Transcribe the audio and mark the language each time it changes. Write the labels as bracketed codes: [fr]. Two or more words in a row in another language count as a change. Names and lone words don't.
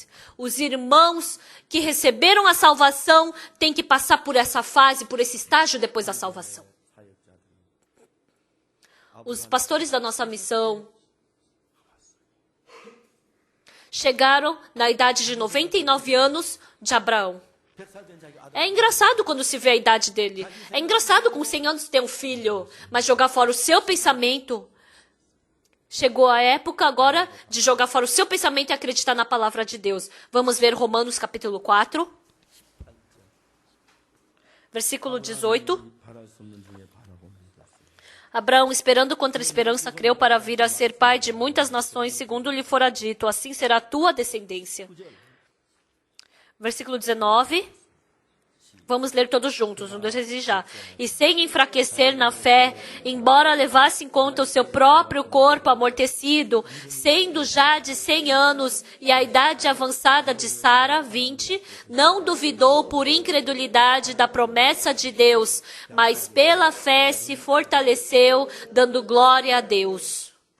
[pt] Os irmãos que receberam a salvação têm que passar por essa fase, por esse estágio depois da salvação. Os pastores da nossa missão chegaram na idade de 99 anos de Abraão. [ko] 100살 된 자기 아들 [pt] É engraçado quando se vê a idade dele. É engraçado com 100 anos ter um filho. Mas jogar fora o seu pensamento. Chegou a época agora de jogar fora o seu pensamento e acreditar na palavra de Deus. Vamos ver Romanos capítulo 4. Versículo 18. [ko] 바랄 수 없는 중에 바라고 믿었어요. [pt] Abraão, esperando contra a esperança, creu para vir a ser pai de muitas nações, segundo lhe fora dito, assim será a tua descendência. Versículo 19. Vamos ler todos juntos, 1, 2, 3 e já. E sem enfraquecer na fé, embora levasse em conta o seu próprio corpo amortecido, sendo já de 100 anos e a idade avançada de Sara, 20, não duvidou por incredulidade da promessa de Deus, mas pela fé se fortaleceu, dando glória a Deus.